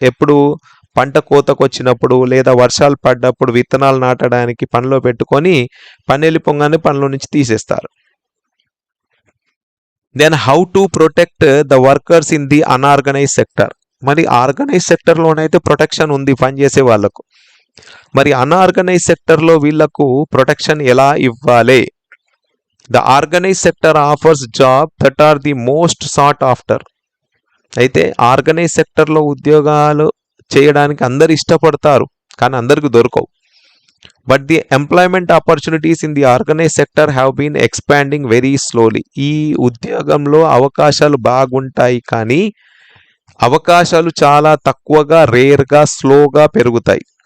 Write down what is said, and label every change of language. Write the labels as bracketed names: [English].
[Telugu] ఎప్పుడు పంట కోతకు వచ్చినప్పుడు లేదా వర్షాలు పడ్డప్పుడు విత్తనాలు నాటడానికి పనిలో పెట్టుకొని పని వెళ్ళిపోగానే పనిలో నుంచి తీసేస్తారు. [English] Then how to protect the workers in the unorganise sector. [Telugu] మరి ఆర్గనైజ్ సెక్టర్లోనైతే ప్రొటెక్షన్ ఉంది పనిచేసే వాళ్ళకు, మరి అన్ఆర్గనైజ్ సెక్టర్లో వీళ్లకు ప్రొటెక్షన్ ఎలా ఇవ్వాలి? [English] The organized sector offers jobs that are the most sought after. [Telugu] అయితే ఆర్గనైజ్ సెక్టర్లో ఉద్యోగాలు చేయడానికి అందరు ఇష్టపడతారు కానీ అందరికి దొరకవు. [English] But the employment opportunities in the organise sector have been expanding very slowly. [Telugu] ఈ ఉద్యోగంలో అవకాశాలు బాగుంటాయి, కానీ అవకాశాలు చాలా తక్కువగా, రేర్గా, స్లోగా పెరుగుతాయి.